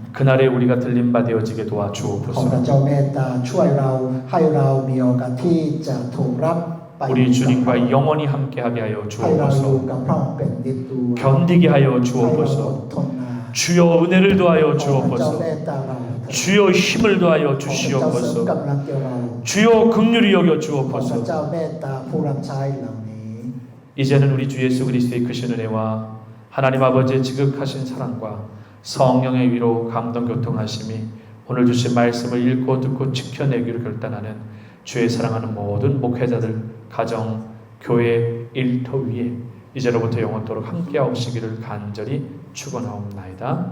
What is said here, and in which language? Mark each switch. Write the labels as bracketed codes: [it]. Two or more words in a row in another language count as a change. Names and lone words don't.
[ko] 그날에 우리가 들림 바 되어지게 [th] ขอพระ [ko] 도와주옵소서. [th] เจ้าเมตตาช่วยเราให้เรามีโอกาสที่จะถูกรับไป [ko] 우리 주님과 영원히 함께하게 하여 [th] ให้เราอยู่ [ko] 주옵소서. [th] กับพระองค์เป็นนิจด้วย [ko] 견디게 하여 [th] ให้เราอด [ko] 주옵소서. [th] ทนนาน [ko] 주여 은혜를 더하여 [th] ขอพระเจ้าเม [ko] 주옵소서. [th] ตตาเรา [ko] 주여 힘을 더하여 [th] ขอพระเจ้าเสริม [ko] 주시옵소서. [th] กำลังแก่เรา [ko] 주여 긍휼히 여겨 [th] ขอพระเจ้า [ko] 주옵소서. [th] เมตตาผู้รับใช้เหล่านี้ [ko] 이제는 우리 주 예수 그리스도의 크신 은혜와 하나님 아버지의 지극하신 사랑과 성령의 위로 감동 교통하심이 오늘 주신 말씀을 읽고 듣고 지켜내기로 결단하는 주의 사랑하는 모든 목회자들 가정, 교회, 일터 위에 이제로부터 영원토록 함께하옵시기를 간절히 축원하옵나이다.